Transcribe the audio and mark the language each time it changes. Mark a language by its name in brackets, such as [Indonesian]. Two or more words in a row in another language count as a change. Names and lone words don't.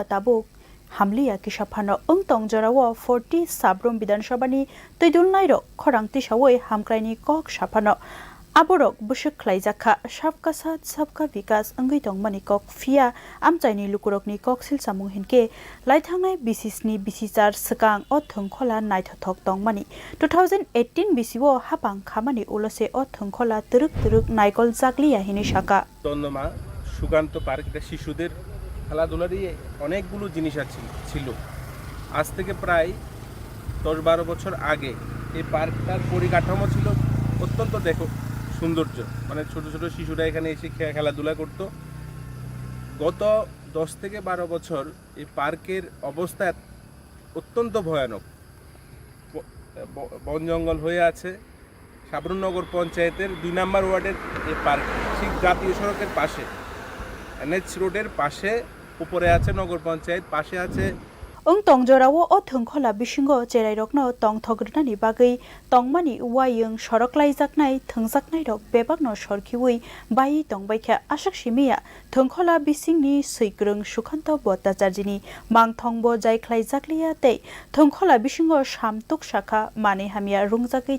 [Kok Borok] tabuk Hamliya Kishapano Tongjorawo 40 Sabroom Bidan Sabani Tuidulnairo Khorangti Shawoi Hamkwraini Kok Shapano Aborok busuk khlaijaka [Hindi] सबका साथ सबका विकास [Kok Borok] angitong manikok fia amchaini lukurokni koksilchamung hinke laithangnai bisisni bisichar sakang o thwngkhola naithothok tongmani 2018 bisiwo hapang khamani ulose o thwngkhola turuk naikol jakliya hini shaka [Bangla] তন্দমা সুকান্ত পার্ক এটা শিশুদের খেলাধুলারই অনেকগুলো জিনিস ছিল আজ থেকে প্রায় 10-12 বছর আগে এই পার্কটার পরিকাঠামো ছিল অত্যন্ত সৌন্দর্য মানে ছোট ছোট শিশুরা এখানে এসে খেলাধুলা করত গত 10 থেকে 12 বছর এই পার্কের অবস্থা অত্যন্ত ভয়ানক বন জঙ্গল হয়ে আছে সাবরুম নগর পঞ্চায়েতের 2 নম্বর ওয়ার্ডের এই পার্ক ঠিক জাতীয় সড়কের পাশে এনএচ রোডের পাশে উপরে আছে নগর পঞ্চায়েত পাশে আছে [Kok Borok] tongjorawo o thwngkhola bisingo cheriarokno tongthogrnani bagai tongmani wayung soroklaijaknai thwngjaknai rok bebakno sorkhiwi bai tongbaikha ashak simia thwngkhola bisingni seikrung sukanto bhattacharjini mangthongbo jaikhlaijakliya tei thwngkhola bisingo samtuk sakha mane hamia rungjakai